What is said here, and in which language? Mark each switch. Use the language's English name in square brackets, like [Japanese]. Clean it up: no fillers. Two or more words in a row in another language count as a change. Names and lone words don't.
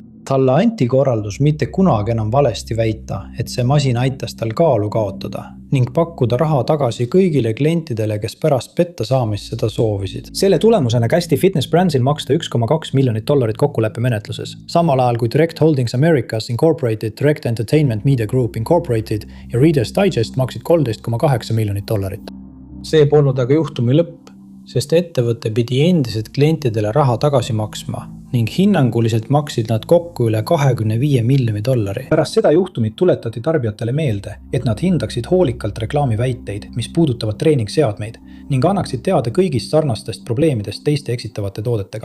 [Estonian] Talle anti korraldus mitte kunagi enam valesti väita, et see masin aitas tal kaalu kaotada ning pakkuda raha tagasi kõigile klientidele, kes pärast petta saamist seda soovisid. Selle tulemusena kästi Fitness Brandsil maksta $1,2 miljonit kokkuleppe menetluses, samal ajal kui Direct Holdings Americas Incorporated, Direct Entertainment Media Group Incorporated ja Reader's Digest maksid $13,8 miljonit. See polnud aga juhtumi lõpp, sest ettevõte pidi endiselt klientidele raha tagasi maksma ning hinnanguliselt maksid nad kokku üle $25 miljoni. Pärast seda juhtumit tuletati tarbijatele meelde, et nad hindaksid hoolikalt reklaamiväiteid, mis puudutavad treeningseadmeid ning annaksid teada kõigist sarnastest probleemidest teiste eksitavate toodetega.